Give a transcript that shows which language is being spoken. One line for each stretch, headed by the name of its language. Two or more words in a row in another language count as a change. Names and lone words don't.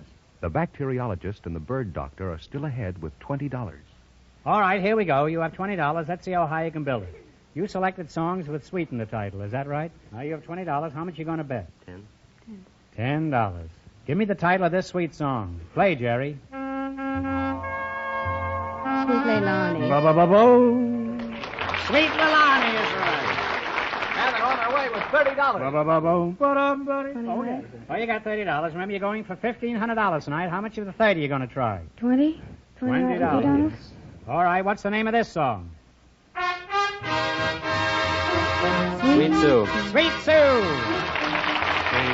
English: The bacteriologist and the bird doctor are still ahead with $20. All right, here we go. You have $20. Let's see how high you can build it. You selected songs with sweet in the title. Is that right? Now you have $20. How much are you going to bet? $10. Give me the title of this sweet song. Play, Jerry. Sweet Leilani. Ba-ba-ba-bo. Sweet Leilani is right. And they're on their way with $30. Ba-ba-ba-bo. Ba-dum-ba-dee. Oh, yeah. Well, you got $30. Remember, you're going for $1,500 tonight. How much of the 30 are you going to try? 20? $20. All right, what's the name of this song? Sweet Sue. Sweet Sue. Sweet Sue.